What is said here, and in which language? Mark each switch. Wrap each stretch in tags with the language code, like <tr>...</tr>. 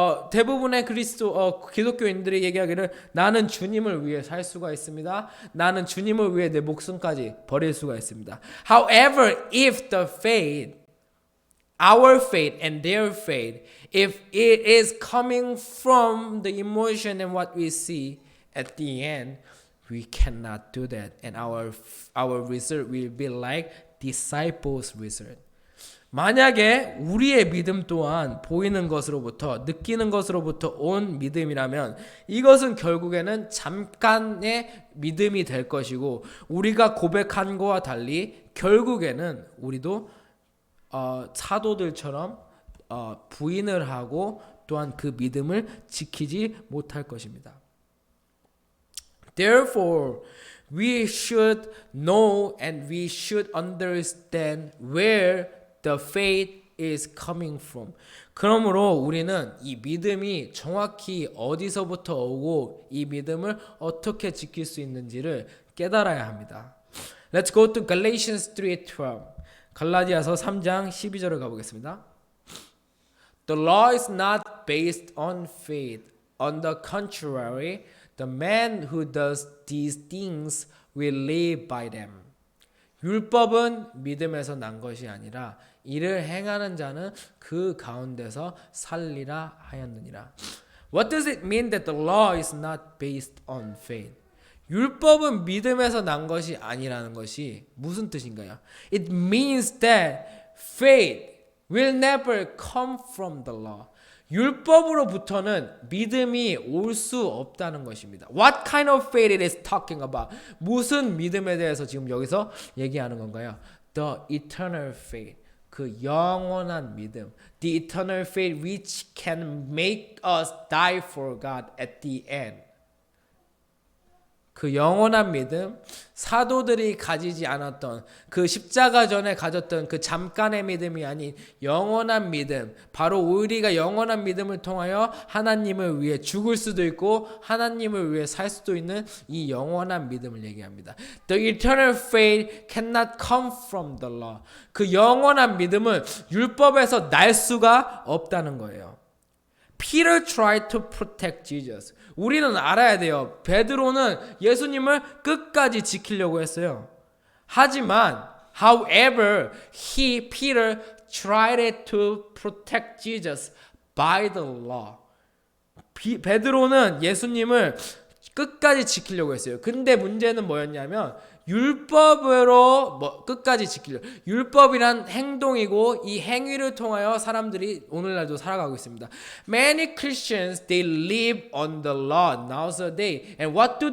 <ko>대부분의 기독교인들이 얘기하기를 나는 주님을 위해 살 수가 있습니다. 나는 주님을 위해 내 목숨까지 버릴 수가 있습니다.</ko> <en>However, if the faith our faith and their faith, if it is coming from the emotion and what we see at the end, we cannot do that. And our result will be like disciples' result.</en> <ko>만약에 우리의 믿음 또한 보이는 것으로부터 느끼는 것으로부터 온 믿음이라면 이것은 결국에는 잠깐의 믿음이 될 것이고 우리가 고백한 것과 달리 결국에는 우리도 사도들처럼 부인을 하고 또한 그 믿음을 지키지 못할 것입니다. Therefore,</ko> <en>we should know and we should understand where the faith is coming from.</en> <ko>그러므로 우리는 이 믿음이 정확히 어디서부터 오고 이 믿음을 어떻게 지킬 수 있는지를 깨달아야 합니다.</ko> <en>Let's go to Galatians 3:12.</en> <ko>갈라디아서 3장 12절을 가보겠습니다.</ko> <en>The law is not based on faith. On the contrary, the man who does these things will live by them.</en> <ko>율법은 믿음에서 난 것이 아니라 이를 행하는 자는 그 가운데서 살리라 하였느니라.</ko> <en>What does it mean that the law is not based on faith?</en> <ko>율법은 믿음에서 난 것이 아니라는 것이 무슨 뜻인가요?</ko> <en>It means that faith will never come from the law.</en> <ko>율법으로부터는 믿음이 올 수 없다는 것입니다.</ko> <en>What kind of faith it is talking about?</en> <ko>무슨 믿음에 대해서 지금 여기서 얘기하는 건가요?</ko> <en>The eternal faith.</en> <ko>그 영원한 믿음.</ko> <en>The eternal faith which can make us die for God at the end.</en> <ko>그 영원한 믿음, 사도들이 가지지 않았던 그 십자가 전에 가졌던 그 잠깐의 믿음이 아닌 영원한 믿음, 바로 우리가 영원한 믿음을 통하여 하나님을 위해 죽을 수도 있고 하나님을 위해 살 수도 있는 이 영원한 믿음을 얘기합니다.</ko> <en>The eternal faith cannot come from the law.</en> <ko>그 영원한 믿음은 율법에서 날 수가 없다는 거예요.</ko> <en>Peter tried to protect Jesus.</en> <ko>우리는 알아야 돼요. 베드로는 예수님을 끝까지 지키려고 했어요. 하지만,</ko> <en>however, Peter tried to protect Jesus by the law.</en> <ko>베드로는 예수님을 끝까지 지키려고 했어요. 근데 문제는 뭐였냐면 율법으로 끝까지 지키려고. 율법이란 행동이고 이 행위를 통하여 사람들이 오늘날도 살아가고 있습니다.</ko> <en>Many Christians they live on the law nowadays. And what do?</en>